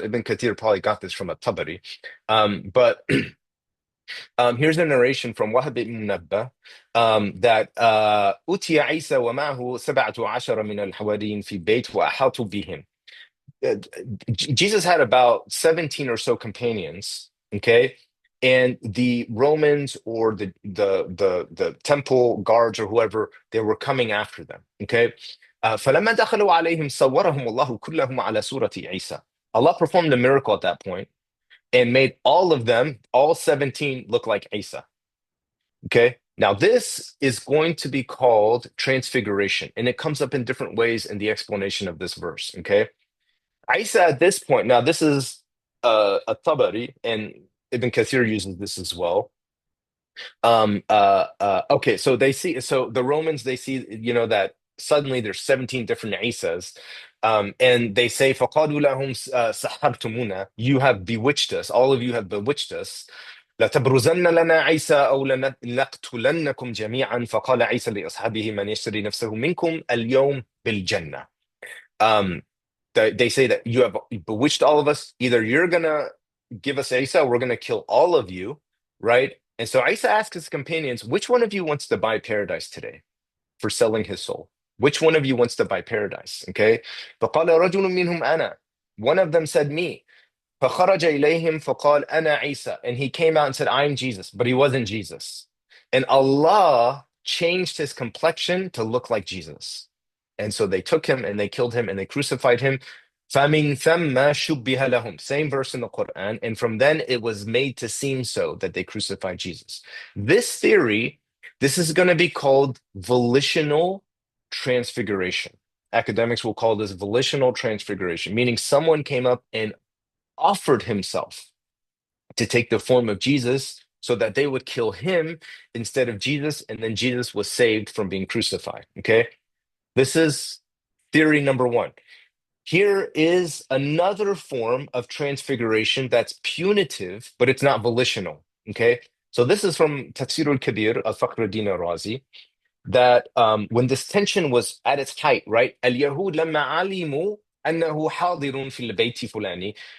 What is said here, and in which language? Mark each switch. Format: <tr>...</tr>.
<en>So Ibn Kathir probably got this from At-Tabari. But here's a narration from Wahab ibn Munabbah, that</en> <ar>أُتي عيسى ومعه 17 من الحواريين في بيت وأحاطوا بهم.</ar> <en>Jesus had about 17 or so companions, okay? And the Romans or the temple guards or whoever, they were coming after them, okay?</en> <ar>فلما دخلوا عليهم صورهم الله كلهم على صورة عيسى.</ar> <en>Allah performed a miracle at that point and made all of them, all 17, look like Isa. Okay? Now, this is going to be called transfiguration, and it comes up in different ways in the explanation of this verse. Okay? Isa at this point, now this is a Tabari, and Ibn Kathir uses this as well. Okay, so so the Romans, they see, that suddenly there's 17 different Isas. And they say,</en> <ar>فَقَالُوا لَهُمْ سَحَرْتُمُونَ,</ar> <en>you have bewitched us, all of you have bewitched us.</en> <ar>لَتَبْرُزَنَّ لَنَا عِيسَى أَوْ لَنَقْتُلَنَّكُمْ جَمِيعًا فَقَالَ عِيسى لِأَصْحَابِهِ مَنْ يَشْتَرِي نَفْسَهُ مِنْكُمْ الْيَوْمَ بِالْجَنَّةِ.</ar> <en>Um, they say that you have bewitched all of us. Either you're gonna give us Isa, or we're gonna kill all of you, right? And so Isa asked his companions, which one of you wants to buy paradise today for selling his soul? Which one of you wants to buy paradise? Okay.</en> <ar>فقال رجل منهم أنا.</ar> <en>One of them said me.</en> <ar>فخرج إليهم فقال أنا عيسى.</ar> <en>And he came out and said, I'm Jesus, but he wasn't Jesus. And Allah changed his complexion to look like Jesus. And so they took him and they killed him and they crucified him.</en> <ar>فَمِن ثَمَّ شُبِّهَ لَهُمْ.</ar> <en>Same verse in the Quran. And from then it was made to seem so that they crucified Jesus. This theory, this is going to be called volitional transfiguration. Academics will call this volitional transfiguration, meaning someone came up and offered himself to take the form of Jesus so that they would kill him instead of Jesus, and then Jesus was saved from being crucified. Okay. This is theory number one. Here is another form of transfiguration that's punitive, but it's not volitional. Okay. So this is from Tafsir al-Kabir of Fakhruddin al-Razi, that when this tension was at its height, right?</en> <ar>اليهود لما علموا أنه حاضر في البيت فلاني.</ar>